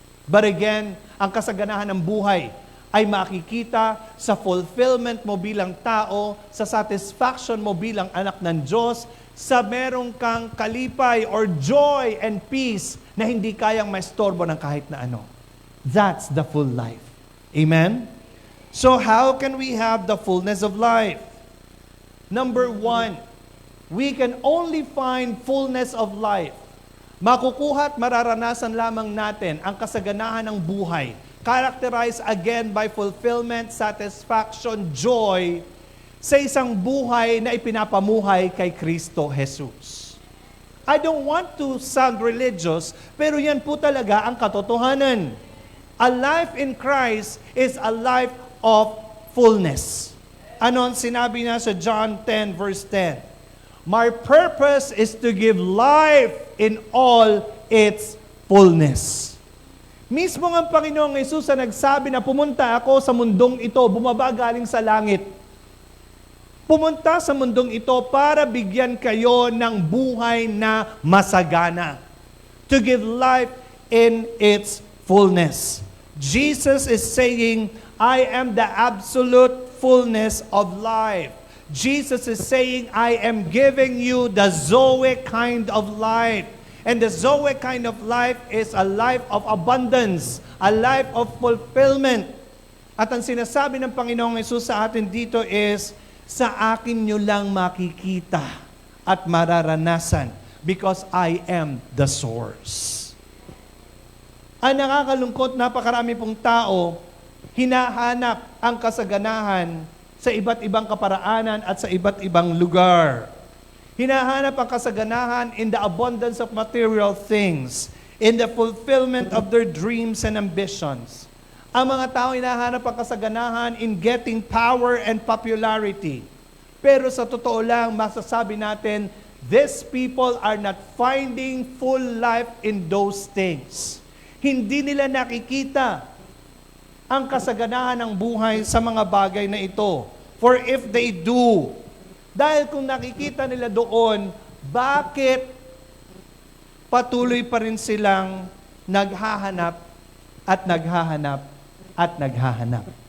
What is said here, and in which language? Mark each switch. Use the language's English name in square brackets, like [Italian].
[English] But again, [Filipino] ang kasaganahan ng buhay ay makikita sa fulfillment mo bilang tao, sa satisfaction mo bilang anak ng Diyos, sa merong kang kalipay [English] or joy and peace [Filipino] na hindi kayang maistorbo ng kahit na ano. [English] That's the full life. Amen? So how can we have the fullness of life? Number one, we can only find fullness of life. [Filipino] Makukuha at mararanasan lamang natin ang kasaganahan ng buhay, [English] characterized again by fulfillment, satisfaction, joy, [Filipino] sa isang buhay na ipinapamuhay kay Kristo Jesus. [English] I don't want to sound religious, [Filipino] pero yan po talaga ang katotohanan. [English] A life in Christ is a life of fullness. [Filipino] Ano ang sinabi niya sa John 10 verse 10? [English] My purpose is to give life in all its fullness. [Filipino] Mismo ang Panginoong Hesus na nagsabi na pumunta ako sa mundong ito, bumaba galing sa langit. Pumunta sa mundong ito para bigyan kayo ng buhay na masagana. [English] To give life in its fullness. Jesus is saying, I am the absolute fullness of life. Jesus is saying, I am giving you the Zoe kind of life. And the Zoe kind of life is a life of abundance, a life of fulfillment. [Filipino] At ang sinasabi ng Panginoong Hesus sa atin dito [English] is, [Filipino] sa akin nyo lang makikita at mararanasan [English] because I am the source. [Filipino] Ang nakakalungkot, napakarami pong tao, hinahanap ang kasaganahan sa iba't ibang kaparaanan at sa iba't ibang lugar. Hinahanap ang kasaganahan [English] in the abundance of material things, in the fulfillment of their dreams and ambitions. [Filipino] Ang mga tao hinahanap ang kasaganahan [English] in getting power and popularity. [Filipino] Pero sa totoo lang, masasabi natin, [English] these people are not finding full life in those things. [Filipino] Hindi nila nakikita ang kasaganahan ng buhay sa mga bagay na ito. [English] For if they do, [Filipino] dahil kung nakikita nila doon, bakit patuloy pa rin silang naghahanap at naghahanap at naghahanap?